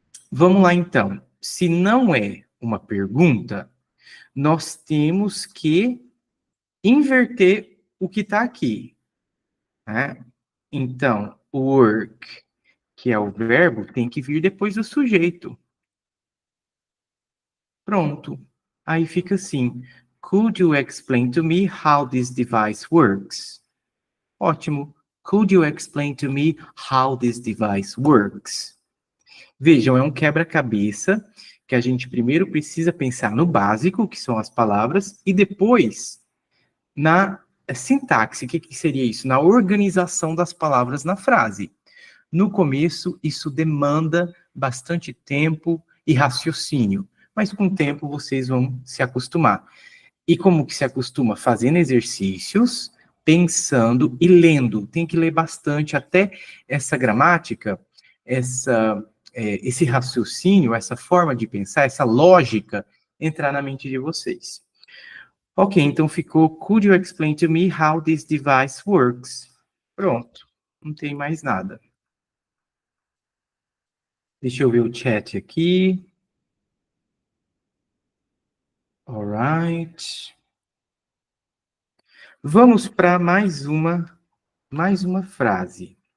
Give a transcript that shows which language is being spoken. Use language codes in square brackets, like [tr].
[pt] Vamos lá, então. Se não é uma pergunta, nós temos que inverter o que está aqui. Né? Então, work, que é o verbo, tem que vir depois do sujeito. Pronto. Aí fica assim. [en] Could you explain to me how this device works? [pt] Ótimo. [en] Could you explain to me how this device works? [pt] Vejam, é um quebra-cabeça que a gente primeiro precisa pensar no básico, que são as palavras, e depois na sintaxe. O que seria isso? Na organização das palavras na frase. No começo, isso demanda bastante tempo e raciocínio, mas com o tempo vocês vão se acostumar. E como que se acostuma? Fazendo exercícios, pensando e lendo. Tem que ler bastante até essa gramática, esse raciocínio, essa forma de pensar, essa lógica entrar na mente de vocês. Ok, então ficou, [en] could you explain to me how this device works? [pt] Pronto, não tem mais nada. Deixa eu ver o chat aqui. [en] Alright. [pt] Vamos para mais uma frase.